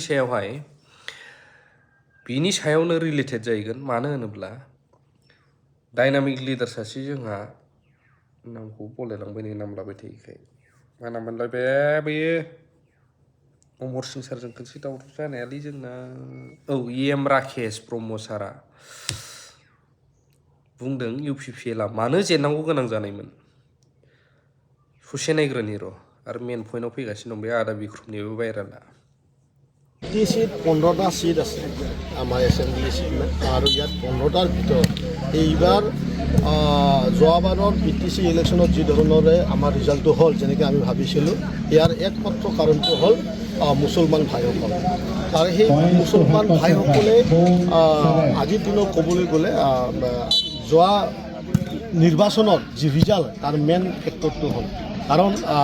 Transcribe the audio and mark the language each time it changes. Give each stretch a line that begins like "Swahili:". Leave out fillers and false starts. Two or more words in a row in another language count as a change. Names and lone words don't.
Bodo: बिनि सायावनो रिलेटेड जाहैगोन मानो होनोब्ला
English: dynamic leader
Bodo: सासे जोंहा नामखौ बलायलांबाय नै नाम लाबाय थायोखाय मा नाम मोनलाय बेयो अमर सिं सारजों खनसे दावराव जानायालै जोंना एम राकेश ब्रह्म सारा बुंदों इउपिपिएलआ मानो जेननांगौ गोनां जानायमोन ससे नायग्रोनि र' आरो मेन पइन्टआव फैगासिनो दं बे आदा बिक्रमनिबो भाइरेला
Assamese: सीट 15টা सीट আছে আমাৰ এছেম্বলি सीट আৰু ইয়াত 15টাৰ ভিতৰত এইবাৰ যোৱাবাৰৰ পিটিচি ইলেকশ্যনত যি ধৰণৰে আমাৰ ৰিজাল্টটো হ'ল যেনেকৈ আমি ভাবিছিলোঁ ইয়াৰ একমাত্ৰ কাৰণটো হ'ল মুছলমান ভাইসকল আৰু সেই মুছলমান ভাইসকলে আজিৰ দিনত ক'বলৈ গ'লে যোৱা নিৰ্বাচনৰ যি ৰিজাল্ট তাৰ মেইন ফেক্টৰটো হ'ল কাৰণ